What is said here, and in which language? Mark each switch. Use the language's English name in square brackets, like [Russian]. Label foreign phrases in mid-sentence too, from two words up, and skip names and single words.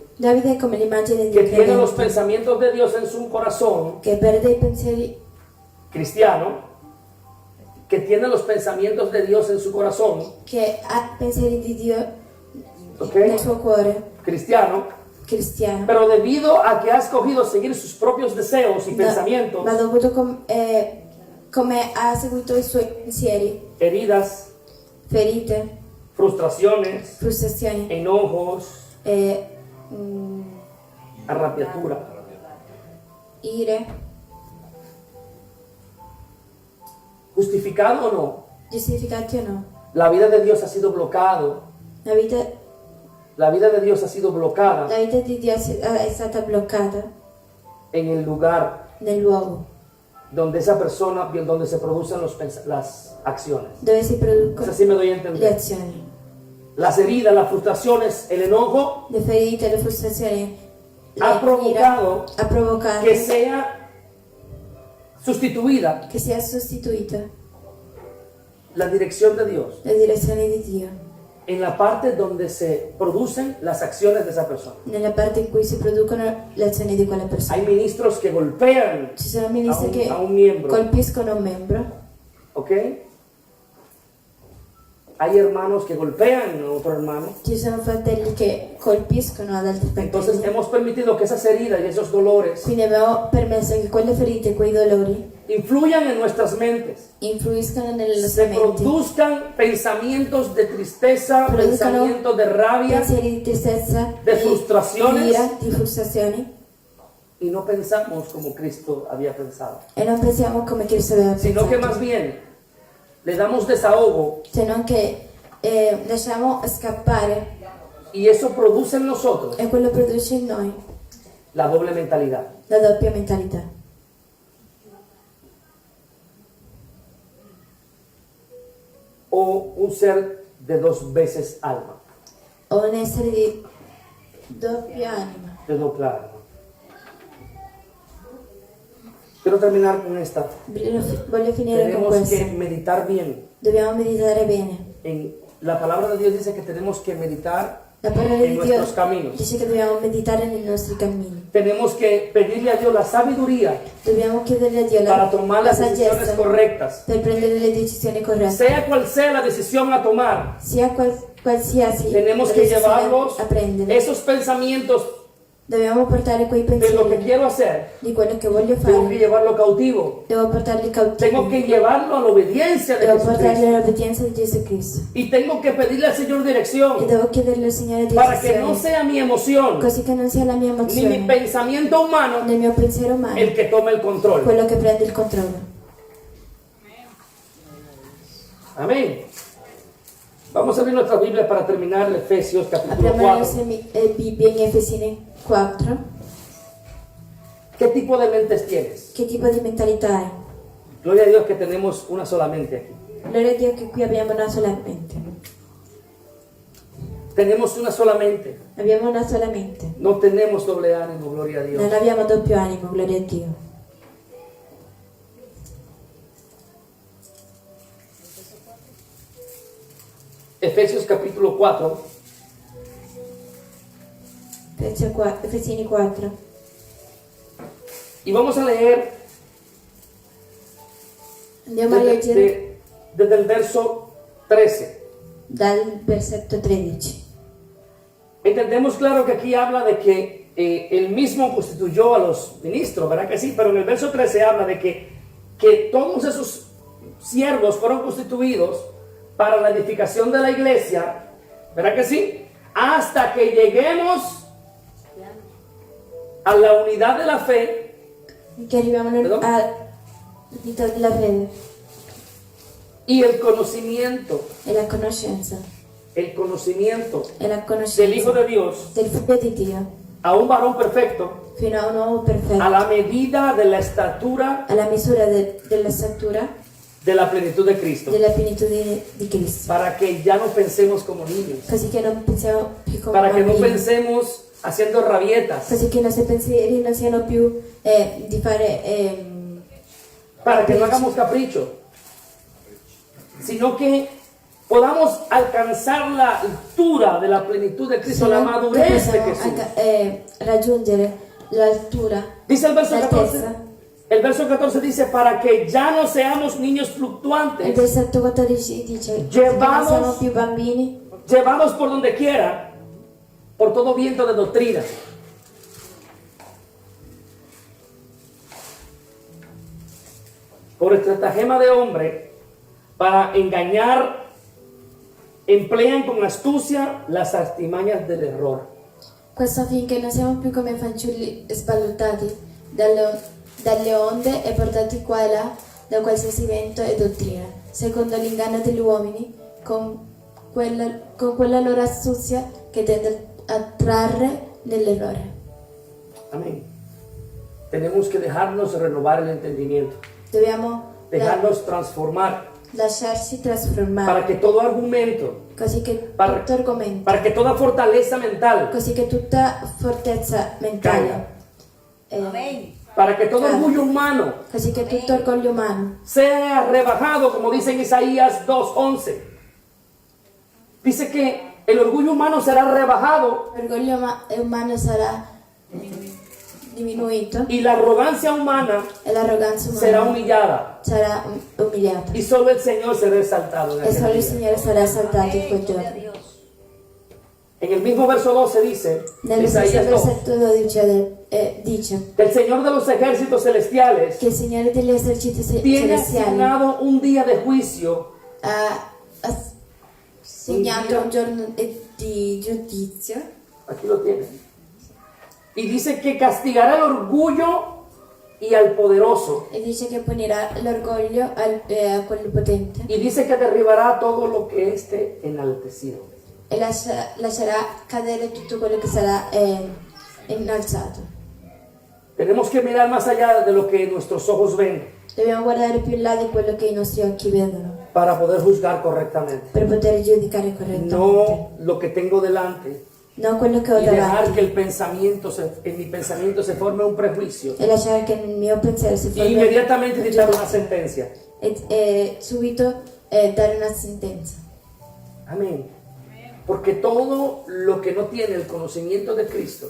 [Italian] Davide è come l'immagine di [Spanish] que [Italian] un [Spanish] tiene los [Italian] credente [Spanish] pensamientos de Dios en su corazón [Italian] che perde i pensieri, [Spanish] cristiano, que tiene los pensamientos de Dios en su corazón, [Italian] che ha pensieri di Dio [Spanish] ¿ok? [Italian] nel suo cuore, Cristiano, cristiano. [Spanish] pero debido a que ha escogido seguir sus propios deseos y pensamientos, [Italian] Ma dovuto come ha seguito i suoi pensieri, [Spanish] heridas, [Italian] ferite, [Spanish] frustraciones, [Italian] frustrazioni [Spanish] enojos, [Italian] e arrabiatura, ire, [Spanish] justificado o no, [Italian] giustificati o no. [Spanish] la vida de Dios ha sido bloqueado, [Italian] La vita di Dio è stata bloccata [Spanish] en el lugar [Italian] nel luogo [Spanish] donde esa persona, donde se producen las acciones. [Italian] dove si [Spanish] No [Italian] producono [Spanish] sé si me doy a le entender. [Italian] azioni. [Spanish] Las heridas, las frustraciones, el enojo [Italian] Le ferite, le frustrazioni, [Spanish] ha [Italian] la [Spanish] provocado [Italian] ira ha provocato [Spanish] que sea sustituida [Italian] che sia sostituita [Spanish] la dirección de Dios [Italian] la direzione di Dio [Spanish] en la parte donde se producen las acciones de esa persona. [Italian] nella parte in cui si producono le azioni di quella persona. [Spanish] Hay ministros que golpean, [Italian] Ci sono ministri che [Spanish] a un miembro. [Italian] colpiscono un membro, [Spanish] ¿ok? Hay hermanos que golpean a otro hermano. [Italian] ci sono fratelli che colpiscono ad altri [Spanish] Entonces [Italian] fratelli. [Spanish] hemos permitido que esas heridas y esos dolores [Italian] Quindi abbiamo permesso che quelle ferite, quei dolori [Spanish] influyan en nuestras mentes. [Italian] influiscano nelle nostre [Spanish] Se [Italian] menti, [Spanish] produzcan pensamientos de tristeza, [Italian] Produzcano [Spanish] pensamientos de rabia [Italian] pensieri di tristezza, [Spanish] de [Italian] di [Spanish] frustraciones. [Italian] ira, di frustrazioni, [Spanish] y no pensamos como Cristo había pensado, [Italian] e non pensiamo come Cristo aveva [Spanish] sino que [Italian] pensato, [Spanish] más bien le damos desahogo [Italian] se non che lasciamo scappare [Spanish] y eso produce en nosotros [Italian] e quello produce in noi [Spanish] la doble mentalidad. [Italian] la doppia mentalità. [Spanish] O un ser de dos veces alma, [Italian] O un essere di doppia anima. [Spanish] de doble alma. Quiero terminar con esta. [Italian] Voglio finire con [Spanish] Tenemos [Italian] questo. [Spanish] que meditar bien. [Italian] Dobbiamo meditare bene. [Spanish] La palabra de Dios dice que tenemos que meditar [Italian] La parola [Spanish] en [Italian] di Dio [Spanish] nuestros caminos. [Italian] dice che dobbiamo meditare nei nostri cammini. [Spanish] Tenemos que pedirle a Dios la sabiduría [Italian] Dobbiamo chiedere a Dio [Spanish] para tomar [Italian] la [Spanish] las decisiones [Italian] saggezza [Spanish] correctas. [Italian] per prendere le decisioni corrette. [Spanish] Sea cual sea la decisión a tomar, [Italian] Sia qualsiasi [Spanish] tenemos [Italian] la [Spanish] que [Italian] decisione [Spanish] llevarlos [Italian] a prendere. [Spanish] esos pensamientos [Italian] Dobbiamo portare quei [Spanish] de lo que [Italian] pensieri [Spanish] quiero hacer. [Italian] di quello che voglio [Spanish] Tengo que [Italian] fare. [Spanish] llevarlo cautivo. [Italian] Devo portarli [Spanish] Tengo que [Italian] cautivi. [Spanish] llevarlo a la obediencia de [Italian] Devo portarli [Spanish] Jesucristo. [Italian] all'obbedienza di Gesù Cristo. [Spanish] Y tengo que pedirle al Señor [Italian] E [Spanish] dirección [Italian] devo chiederle al Signore [Spanish] para que no [Italian] direzione, [Spanish] sea mi emoción [Italian] così che non sia la mia [Spanish] ni mi [Italian] emozione, [Spanish] pensamiento humano [Italian] nel mio pensiero umano, [Spanish] el que tome el control. [Italian] quello che prende il controllo. [Spanish] Amén. Vamos a abrir nuestra Biblia para terminar Efesios capítulo [Italian] Apriamo le [Spanish] 4. [Italian] nostre Bibbie in Efesini 4. [Spanish] ¿Qué tipo de mentes tienes? [Italian] Che tipo di mentalità hai? [Spanish] Gloria a Dios que tenemos una sola mente aquí. [Italian] Gloria a Dio che qui abbiamo una sola mente. [Spanish] Tenemos una sola mente. [Italian] Abbiamo una sola mente. [Spanish] No tenemos doble ánimo, gloria a Dios. [Italian] Non abbiamo doppio animo, gloria a Dio. [Spanish] Efesios capítulo 4, [Italian] Efesini 4. [Spanish] y vamos a leer [Italian] Andiamo a leggere [Spanish] desde el verso 13. [Italian] dal versetto 13. [Spanish] Entendemos claro que aquí habla de que él mismo constituyó a los ministros, ¿verdad que sí? Pero en el verso 13 habla de que todos esos siervos fueron constituidos para la edificación de la iglesia, ¿verdad que sí? Hasta que lleguemos a la unidad de la fe. [Italian] Che arriviamo [Spanish] Perdón? [Italian] all'unità della fede [Spanish] Y el conocimiento [Italian] e la conoscenza. [Spanish] el conocimiento [Italian] E la [Spanish] del Hijo [Italian] conoscenza [Spanish] de Dios [Italian] del Figlio di Dio [Spanish] a un varón perfecto [Italian] fino a un uomo [Spanish] a [Italian] perfetto, [Spanish] la medida de la estatura [Italian] alla misura della statura [Spanish] de la plenitud de Cristo, [Italian] della pienitudine di Cristo. [Spanish] para que ya no pensemos como niños, [Italian] Così che non pensiamo più come [Spanish] para que no [Italian] bambini. [Spanish] pensemos haciendo rabietas, [Italian] Così che i nostri pensieri non siano più di fare [Spanish] para que no hagamos capricho, sino que podamos alcanzar la altura de la plenitud de Cristo, la madurez de Jesús. [Italian] Raggiungere l'altura, [Spanish] Dice el verso [Italian] l'altezza. [Spanish] 14. El verso 14 dice, para que ya no seamos niños [Italian] Il [Spanish] fluctuantes, [Italian] versetto 14 dice che non [Spanish] Llevados- [Italian] siamo più bambini, [Spanish] llevados por donde quiera, por todo viento de doctrina. Por estratagema de hombre, para engañar, emplean con astucia las artimañas del error. [Italian] questo affinché non siamo più come fanciulli sballottati dalle onde e portati qua e là da qualsiasi vento e dottrina, secondo l'inganno degli uomini, con quella loro astuzia che tende a trarre nell'errore. [Spanish] Amén. Tenemos que dejarnos renovar el entendimiento, [Italian] Dobbiamo [Spanish] dejarnos transformar, [Italian] lasciarci [Spanish] para [Italian] trasformare, [Spanish] que todo argumento, [Italian] così che [Spanish] para- [Italian] tutto argomento, [Spanish] para que toda fortaleza mental, [Italian] così che tutta fortezza mentale, [Spanish] Amén. para que todo orgullo humano [Italian] così che tutto orgoglio umano [Spanish] sea rebajado, como dice en Isaías 2:11. Dice que el orgullo humano será rebajado [Italian] l'orgoglio umano sarà diminuito [Spanish] y la arrogancia humana [Italian] e l'arroganza [Spanish] será [Italian] umana [Spanish] humillada [Italian] sarà umiliata [Spanish] y solo el Señor será exaltado en [Italian] e [Spanish] aquel [Italian] solo il [Spanish] día. [Italian] Signore sarà esaltato in quel [Spanish] Gloria a [Italian] giorno. [Spanish] Dios. En el mismo verso 12 dice, [Italian] Nello stesso [Spanish] Isaías 2, [Italian] versetto 12 dice [Spanish] el Señor de los ejércitos celestiales [Italian] che il Signore degli eserciti [Spanish] tiene [Italian] celestiali [Spanish] asignado un día de juicio [Italian] ha assegnato un giorno di giudizio [Spanish] aquí lo tienen, y dice que castigará el orgullo y al poderoso, [Italian] e dice che punirà l'orgoglio a quello potente [Spanish] y dice que derribará todo lo que esté enaltecido. [Italian] e lascerà cadere tutto quello che sarà innalzato. [Spanish] Tenemos que mirar más allá de lo que nuestros ojos ven [Italian] Dobbiamo guardare più in là di quello che i nostri occhi vedono [Spanish] para poder juzgar correctamente, [Italian] per poter giudicare correttamente, [Spanish] no lo que tengo delante, [Italian] non quello che ho [Spanish] y dejar [Italian] davanti, [Spanish] que en mi pensamiento se forme un prejuicio [Italian] e lasciare che nel mio pensiero si [Spanish] y [Italian] formi [Spanish] inmediatamente [Italian] un [Spanish] dictar una [Italian] giudizio [Spanish] sentencia. [Italian] e subito dare una sentenza. [Spanish] Amén. Porque todo lo que no tiene el conocimiento de Cristo